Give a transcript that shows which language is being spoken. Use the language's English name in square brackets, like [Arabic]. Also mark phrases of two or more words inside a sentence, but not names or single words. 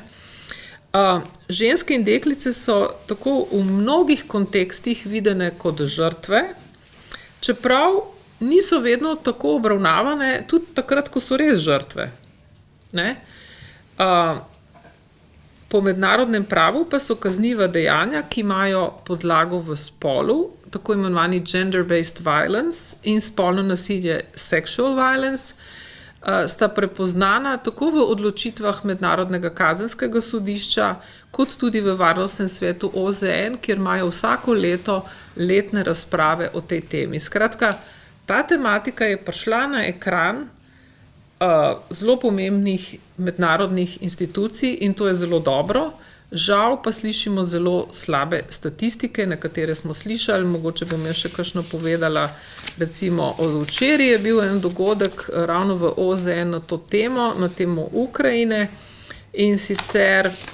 [Slovenian] Ženske in deklice so tako v mnogih kontekstih videne kot žrtve, čeprav niso vedno tako obravnavane, tudi takrat, ko so res žrtve. Ne? Po mednarodnem pravu pa so kazniva dejanja, ki imajo podlago v spolu, tako imenovani [English] gender-based violence [Slovenian] in spolno nasilje [English] sexual violence, [Slovenian] sta prepoznana tako v odločitvah Mednarodnega kazenskega sodišča, kot tudi v Varnostnem svetu OZN, kjer imajo vsako leto letne razprave o tej temi. Skratka, ta tematika je prišla na ekran zelo pomembnih mednarodnih institucij in to je zelo dobro, Žal pa slišimo zelo slabe statistike, na katere smo slišali, mogoče bom jaz še kakšno povedala, recimo od včeraj je bil en dogodek ravno v OZN na to temo, na temo Ukrajine in sicer,